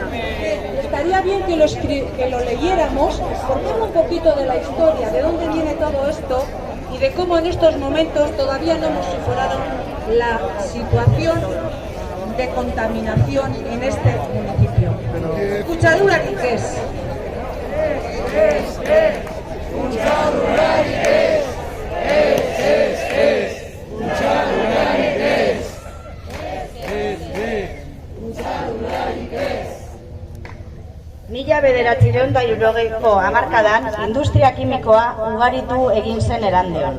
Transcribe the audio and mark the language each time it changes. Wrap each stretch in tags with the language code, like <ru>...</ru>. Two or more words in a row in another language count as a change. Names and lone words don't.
<es>Estaría bien que lo leyéramos, porque habla un poquito de la historia, de dónde viene todo esto y de cómo en estos momentos todavía no hemos superado la situación de contaminación en este municipio.</es> <eu>Kutsadura es. Mila bederatziehun eta hirurogeiko hamarkadan industria kimikoa ugaritu egin zen Erandion.</eu>